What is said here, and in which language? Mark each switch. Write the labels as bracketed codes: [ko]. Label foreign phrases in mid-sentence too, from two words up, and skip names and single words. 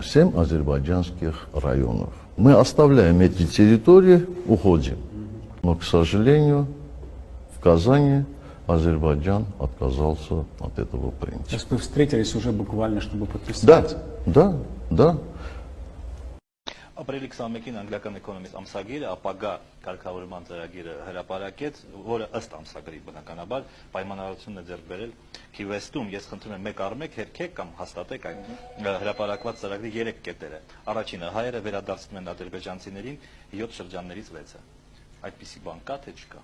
[ru] 7 азербайджанских районов. Мы оставляем эти территории, уходим. Но, к сожалению, в Казани Азербайджан отказался от этого принципа. То есть вы встретились уже буквально, чтобы подписать? Да. [hy] Ապրիլի 21-ին անգլիական էկոնոմիստ ամսագիրը ապագա կարգավորման ծրագիրը հրապարակեց, որը ըստ ամսագրի բնականաբար պայմանավորությունն է ձեռք բերել Key West-ում։ Ես խնդրում եմ մեկ առ մեկ հերքեք կամ հաստատեք այն հրապարակված ծրագրի 3 կետերը։ Առաջինը՝ հայերը վերադարձնում են ադրբեջանցիներին 7 շրջաններից 6-ը։ Այդպիսի բան կա թե չկա։